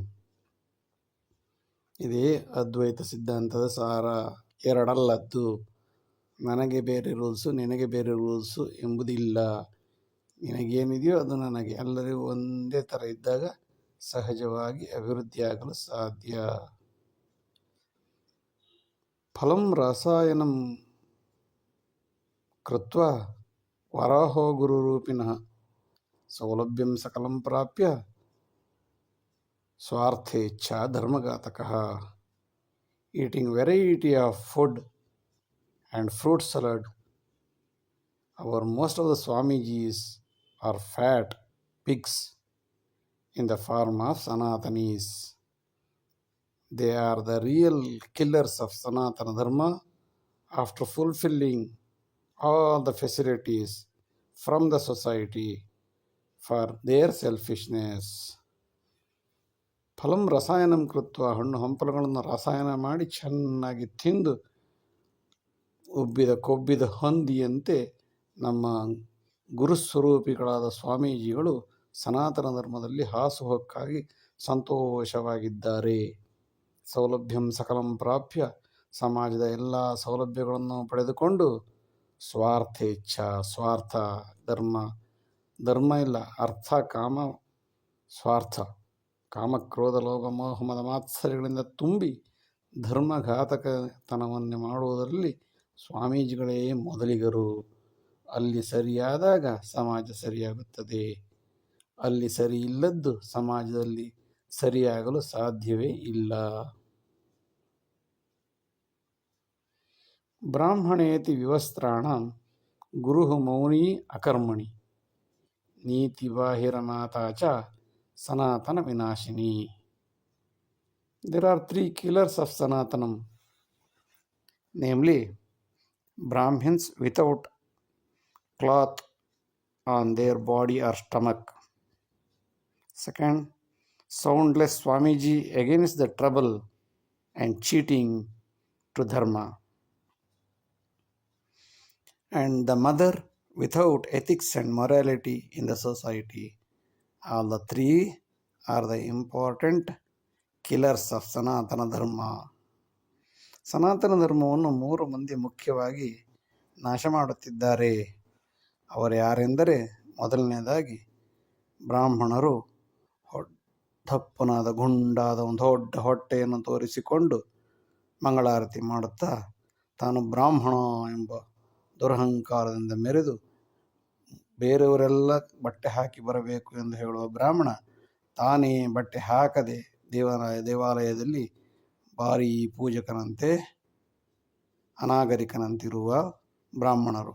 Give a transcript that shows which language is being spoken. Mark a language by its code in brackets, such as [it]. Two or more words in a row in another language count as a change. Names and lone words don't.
[kn] ಇದೇ ಅದ್ವೈತ ಸಿದ್ಧಾಂತದ ಸಾರ. ಎರಡಲ್ಲದ್ದು. ನನಗೆ ಬೇರೆ ರೂಲ್ಸು, ನಿನಗೆ ಬೇರೆ ರೂಲ್ಸು ಎಂಬುದಿಲ್ಲ. ನಿನಗೇನಿದೆಯೋ ಅದು ನನಗೆ. ಎಲ್ಲರಿಗೂ ಒಂದೇ ಥರ ಇದ್ದಾಗ ಸಹಜವಾಗಿ ಅಭಿವೃದ್ಧಿಯಾಗಲು ಸಾಧ್ಯ. [sa] ಫಲಂ ರಸಾಯನಂ ಕೃತ್ವ ವರಾಹೋ ಗುರುರೂಪಿಣಃ ಸೌಲಭ್ಯಂ ಸಕಲಂ ಪ್ರಾಪ್ಯ ಸ್ವಾರ್ಥೇಚ್ಛಾ ಧರ್ಮಘಾತಕಃ. [en] Eating variety of food and fruit salad. Most of the Swamijis are fat pigs in the form of Sanatanis. They are the real killers of Sanatana Dharma after fulfilling all the facilities from the society for their selfishness. [sa] ಫಲಂ ರಸಾಯನಂ ಕೃತ್ವ. [kn] ಹಣ್ಣು ಹಂಪಲುಗಳನ್ನು ರಸಾಯನ ಮಾಡಿ ಚೆನ್ನಾಗಿ ತಿಂದು ಉಬ್ಬಿದ ಕೊಬ್ಬಿದ ಹಂದಿಯಂತೆ ನಮ್ಮ ಗುರುಸ್ವರೂಪಿಗಳಾದ ಸ್ವಾಮೀಜಿಗಳು ಸನಾತನ ಧರ್ಮದಲ್ಲಿ ಹಾಸುಹೊಕ್ಕಾಗಿ ಸಂತೋಷವಾಗಿದ್ದಾರೆ. [sa] ಸೌಲಭ್ಯಂ ಸಕಲಂ ಪ್ರಾಪ್ಯ. [kn] ಸಮಾಜದ ಎಲ್ಲ ಸೌಲಭ್ಯಗಳನ್ನು ಪಡೆದುಕೊಂಡು ಸ್ವಾರ್ಥೇಚ್ಛ, ಸ್ವಾರ್ಥ, ಧರ್ಮ ಇಲ್ಲ, ಅರ್ಥ, ಕಾಮ, ಸ್ವಾರ್ಥ, ಕಾಮಕ್ರೋಧ ಲೋಭ ಮೋಹ ಮದ ಮಾತ್ಸರ್ಯಗಳಿಂದ ತುಂಬಿ ಧರ್ಮಘಾತಕತನವನ್ನು ಮಾಡುವುದರಲ್ಲಿ ಸ್ವಾಮೀಜಿಗಳೇ ಮೊದಲಿಗರು. ಅಲ್ಲಿ ಸರಿಯಾದಾಗ ಸಮಾಜ ಸರಿಯಾಗುತ್ತದೆ. ಅಲ್ಲಿ ಸರಿ ಇಲ್ಲದ್ದು ಸಮಾಜದಲ್ಲಿ ಸರಿಯಾಗಲು ಸಾಧ್ಯವೇ ಇಲ್ಲ. [sa] ಬ್ರಾಹ್ಮಣೇತಿ ವಿವಸ್ತ್ರಾಣಂ ಗುರು ಮೌನಿ ಅಕರ್ಮಣಿ ನೀತಿ ಬಾಹಿರನಾಥಾ ಚ ಸನಾತನ ವಿನಾಶಿನಿ. [en] There are three killers of Sanatanam, namely Brahmins without cloth on their body or stomach. Second, soundless Swamiji against the trouble and cheating to dharma. And the mother without ethics and morality in the society. All the three are the important killers of ಸನಾತನ ಧರ್ಮ. [kn] ಸನಾತನ ಧರ್ಮವನ್ನು 3 ಮಂದಿ ಮುಖ್ಯವಾಗಿ ನಾಶ ಮಾಡುತ್ತಿದ್ದಾರೆ. ಅವರು ಯಾರೆಂದರೆ, ಮೊದಲನೇದಾಗಿ ಬ್ರಾಹ್ಮಣರು ದಪ್ಪನಾದ ಗುಂಡಾದ ಒಂದು ದೊಡ್ಡ ಹೊಟ್ಟೆಯನ್ನು ತೋರಿಸಿಕೊಂಡು ಮಂಗಳಾರತಿ ಮಾಡುತ್ತಾ ತಾನು ಬ್ರಾಹ್ಮಣ ಎಂಬ ದುರಹಂಕಾರದಿಂದ ಮೆರೆದು ಬೇರೆಯವರೆಲ್ಲ ಬಟ್ಟೆ ಹಾಕಿ ಬರಬೇಕು ಎಂದು ಹೇಳುವ ಬ್ರಾಹ್ಮಣ, ತಾನೇ ಬಟ್ಟೆ ಹಾಕದೆ ದೇವಾಲಯದಲ್ಲಿ ಭಾರೀ ಪೂಜಕನಂತೆ ಅನಾಗರಿಕನಂತಿರುವ ಬ್ರಾಹ್ಮಣರು.